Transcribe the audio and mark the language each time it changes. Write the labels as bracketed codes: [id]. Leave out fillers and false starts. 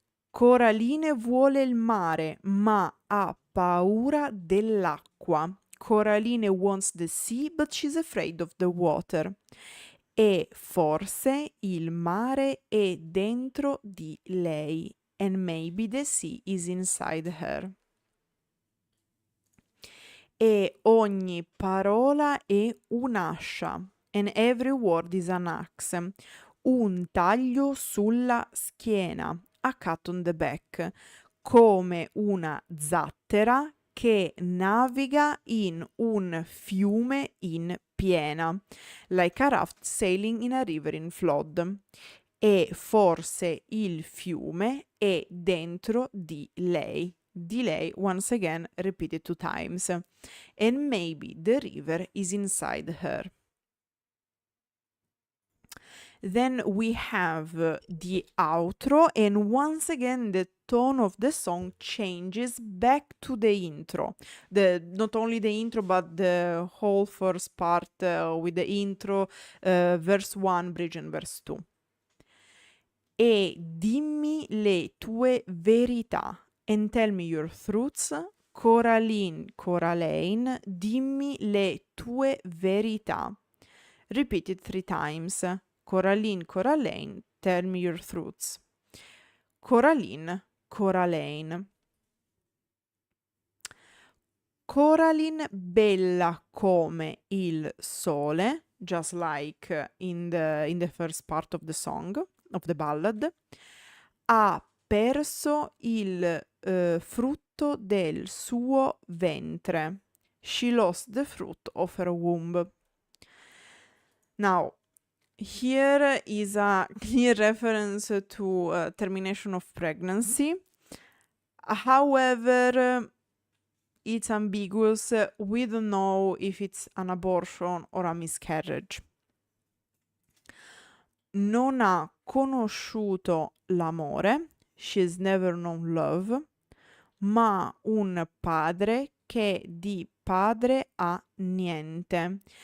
[it] Coraline vuole il mare, ma ha paura dell'acqua. [en] Coraline wants the sea, but she's afraid of the water. [it] E forse il mare è dentro di lei. [en] And maybe the sea is inside her. [it] E ogni parola è un'ascia. [en] And every word is an axe. [it] Un taglio sulla schiena. [en] A cut on the back. [it] Come una zattera che naviga in un fiume in piena. [en] Like a raft sailing in a river in flood. [it] E forse il fiume è dentro di lei. Di lei, [en] once again, repeated 2 times. And maybe the river is inside her. Then we have the outro, and once again the tone of the song changes back to the intro. Not only the intro, but the whole first part with the intro, verse 1, bridge and verse 2. [it] E dimmi le tue verità, [en] and tell me your truths. [it] Coraline, Coraline, dimmi le tue verità. [en] Repeat it 3 times. Coraline, Coraline, tell me your truths. Coraline, Coraline. [it] Coraline bella come il sole, [en] just like in the first part of the song, of the ballad, [it] ha perso il frutto del suo ventre. [en] She lost the fruit of her womb. Now, here is a clear reference to termination of pregnancy. However, it's ambiguous. We don't know if it's an abortion or a miscarriage. [it] Non ha conosciuto l'amore. [en] She's never known love. [it] Ma un padre che di padre ha niente.